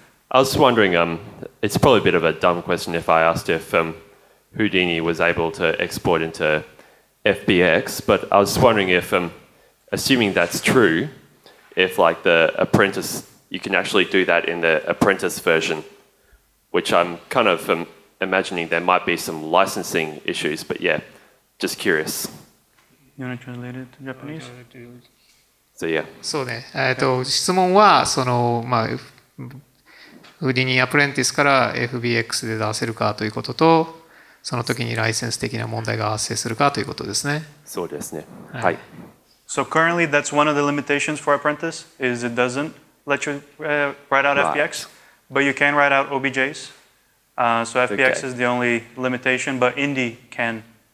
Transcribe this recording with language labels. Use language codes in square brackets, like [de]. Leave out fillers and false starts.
[en] I was wondering, it's probably a bit of a dumb question if I asked if Houdini was able to export into FBX, but I was wondering if, assuming that's true, if like the apprentice, you can actually do that in the apprentice version, which I'm kind of imagining there might be some licensing issues, but yeah, just curious. You want to translate it to Japanese? So yeah. [ja] そうね。質問はそのフーディニアプレンティスから FBX で出せるかということと、その時にライセンス的な問題が発生するかということですね。そうですね。はい。 [en] So currently, that's one of the limitations for Apprentice is it doesn't let you write out FBX, but you can write out OBJs. So FBX is the only limitation, but Indy can.